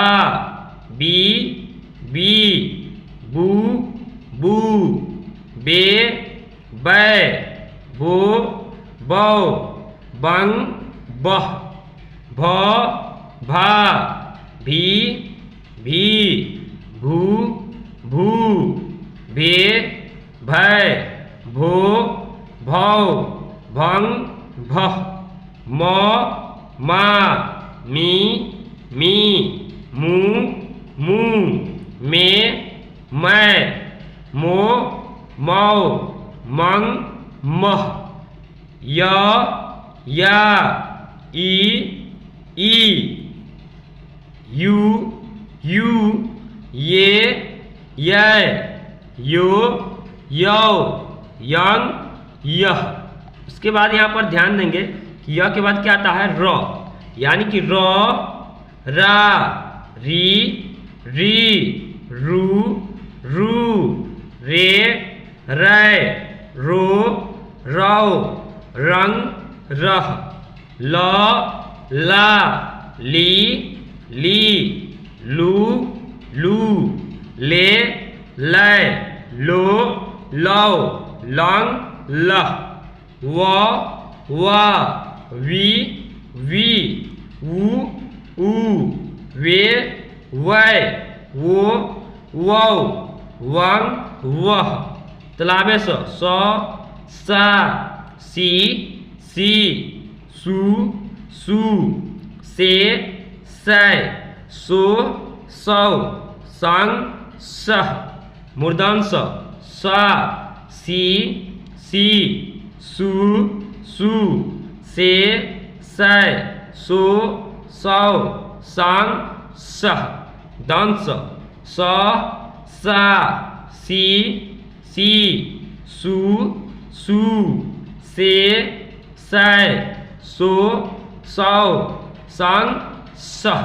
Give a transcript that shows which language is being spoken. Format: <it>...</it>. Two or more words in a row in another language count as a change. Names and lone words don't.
<hi>बी बी बू बू बे बै बो बौ बंग बह भ भा भी भी भू भू भे भै भो भौ भंग भह म मा मी मी मू मू मे मै मो मौ मंग मह य या ई ई यू यू ये यो यौ यंग यह। उसके बाद यहाँ पर ध्यान देंगे कि यह के बाद क्या आता है र, यानी कि र रा री री रू रू रे रै रो रौ रंग रह ल ला ली ली लू लू ले लै लो लौ लंग लह व वा वी वी ऊ ऊ वे वै वो वौ वंग वह तलाबे स सा सी सी सू सू से सै सो सौ संग सह मूर्धन्य सा सी सी सू सू से सै सो सौ संग सह दंश स सा सी सी सू सू से सै सो सौ संग सह।</hi>